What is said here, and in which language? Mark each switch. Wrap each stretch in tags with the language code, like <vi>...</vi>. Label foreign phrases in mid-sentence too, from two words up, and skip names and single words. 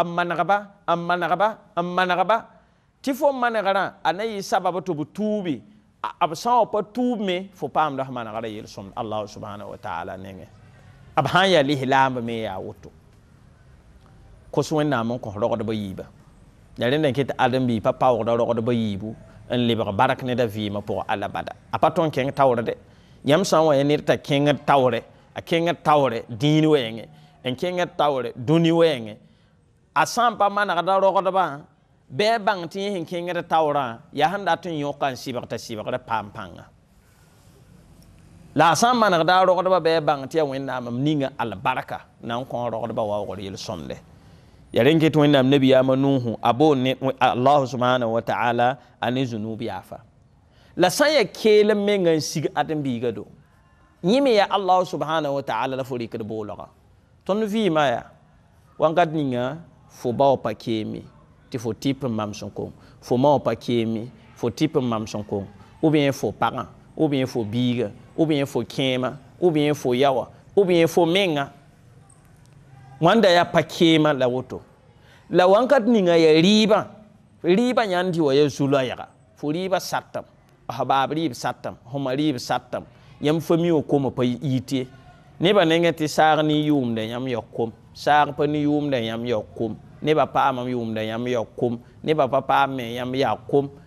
<mos>ti fo managara anayi sababa to butubi ab sã pa tuubme fo paamda f manegra yel-sõmd</mos> <ar>الله سبحانه وتعالى</ar> <mos>nengẽ b sã n yaa lislaam me yaa woto kos wẽnnaam n kos rogdbã yiiba la rẽnd n ket ãdem-biig pa paoogda rogdbã yiibu n lebg bark neda vɩɩmã pʋgẽ alla bada a pa tõnd kẽng taoor de yãmb sã n wa ya ned t'a kẽngd taoore a kẽngd taoore dĩin wɛɛngẽ n kẽngd taoore dũni wɛɛngẽ a sã n pa manegda rogdbã bɩ a bãng tɩ yẽ sẽn kẽngd taoorã yaa sẽn dat n yõka n sɩbg t'a sɩbgd paam pãnga la a sã n manegda a rogdbã bɩ a bãng tɩ yaa wẽnnaam m ninga albarka na n kõ rogdbã waoogr yel-sõmde ya rẽn ket wẽnnaam nabiyaamã nuuhu a boond ne</mos> <ar>الله سبحانه وتعالى</ar> <mos>a ne zunub yaafa la sã n yaa keelem menga n sig ãdem-biigã do yẽ me yaa</mos> <ar>الله سبحانه وتعالى</ar> <mos>la fo rɩkd boolga tõnd vɩɩmã yaa wãnkat ninga fo bao pa keeme tɩ fo tɩp n mam sẽn kong fo mao pa keeme fo tɩp n mam sẽn kong</mos> <fr>ou bien</fr> <mos>fo pagã</mos> <fr>ou bien</fr> <mos>fo biiga ou bien fo kẽema</mos> <fr>ou bien</fr> <mos>fo yawa</mos> <fr>ou bien</fr> <mos>fo menga wãnda yaa pa keema la woto la wãnkat ninga yaa rɩɩbã yãnd tɩ wa yaa zu-loɛɛga fo rɩɩbã satam f baab rɩɩb satam fõma rɩɩb satam yãmb fami wã koma pa yite nebã nengẽ tɩ saag ne yʋʋmda yãmb ya kom saag pa ne yʋʋmda yãmb ya kom nebã paamam yʋʋmda yãmb ya kom nebã pa paam me yãmb ya kom</mos>